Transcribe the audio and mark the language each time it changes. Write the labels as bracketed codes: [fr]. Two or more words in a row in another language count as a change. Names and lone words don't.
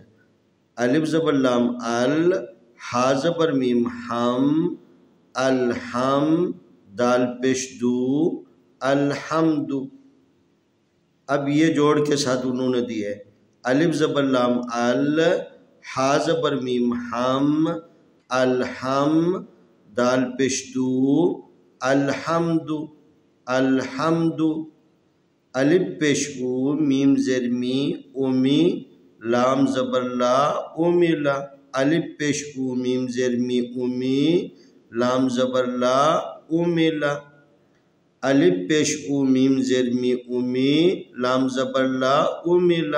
[ur] الف زبر لام ال، ہا زبر میم ہم، الحم دال پیش دو، الحمد. اب یہ جوڑ کے ساتھ انہوں نے دی ہے الف زبر لام ال، ہا زبر میم ہم، الحم دال پیش دو، الحمد، الحمد. الف پیش او، میم زیر می، امی، لام زبر لا، امیلا. الف پیش او، میم زیر می، امی، لام زبر لا، امیلا. الف پیش او، میم زیر می، امی، لام زبر لا، امیلا.